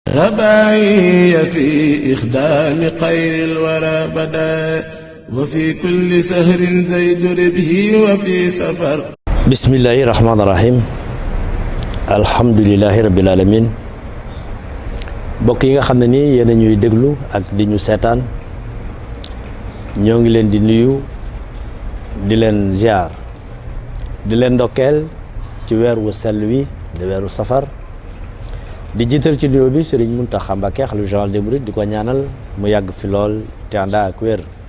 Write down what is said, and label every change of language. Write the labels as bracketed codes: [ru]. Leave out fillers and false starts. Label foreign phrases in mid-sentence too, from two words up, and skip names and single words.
[ar] رباعي في إخدام خير الورى بدا وفي كل سهر زيد ربه وفي سفر بسم الله الرحمن الرحيم الحمد لله رب العالمين [wo] mbokk yi nga xam ne nii yéen a ñuy déglu ak di ñu seetaan ñoo ngi leen di nuyu di leen ziar di leen ndokkeel ci weer wu sell wi di weeru safar di jiital ci nuyoo bi Serigne Mountakha Mbacké xalifa [fr] général des mourides [wo] di ko ñaanal mu yàgg fi lool te ànd ak wér